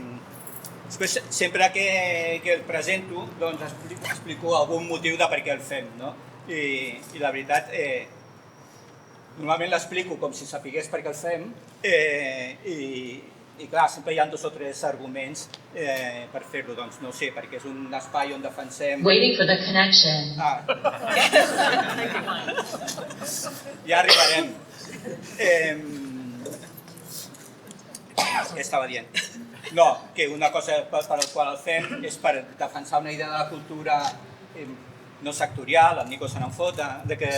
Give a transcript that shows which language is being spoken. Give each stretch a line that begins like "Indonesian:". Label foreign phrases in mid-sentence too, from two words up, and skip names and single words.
Catalan: Després, sempre que el presento, doncs explico algun motiu de per què el fem, no? I la veritat, normalment l'explico com si sapigués per què el fem i clar, sempre hi ha 2 o 3 arguments per fer-lo, doncs no sé, perquè és un espai on defensem...
English: Waiting for the connection.
Catalan: Ja arribarem. Què estava dient? No, que una cosa per la qual el fem és per defensar una idea de la cultura no sectorial, el Nico se n'en fot de que